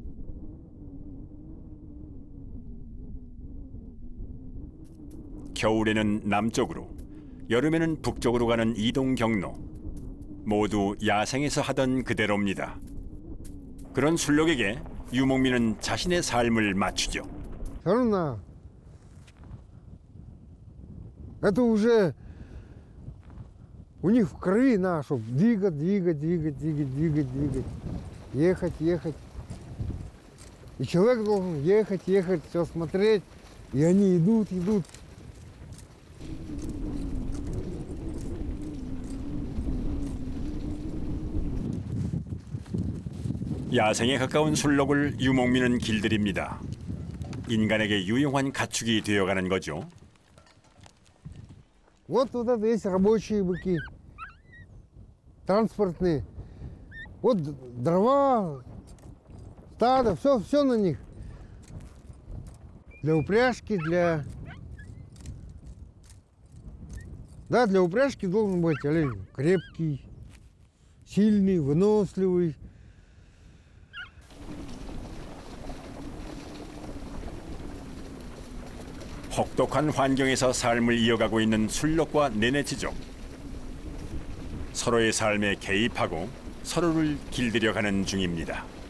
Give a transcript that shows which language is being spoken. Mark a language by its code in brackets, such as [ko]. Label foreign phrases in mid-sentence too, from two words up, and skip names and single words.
[ko] 겨울에는 남쪽으로, 여름에는 북쪽으로 가는 이동 경로. 모두 야생에서 하던 그대로입니다. 그런 순록에게 유목민은 자신의 삶을 맞추죠. [ru] Все это уже у них в крови надо, чтобы двигать, ехать. И человек должен ехать, все смотреть, и они идут. [ko] 야생에 가까운 순록을 유목민은 길들입니다. 인간에게 유용한 가축이 되어가는 거죠. [ru] Вот это есть рабочие быки, транспортные. Вот дрова, стадо, все на них. Для упряжки, для упряжки должен быть олень крепкий, сильный, выносливый. [ko] 혹독한 환경에서 삶을 이어가고 있는 순록과 네네치족. 서로의 삶에 개입하고 서로를 길들여가는 중입니다.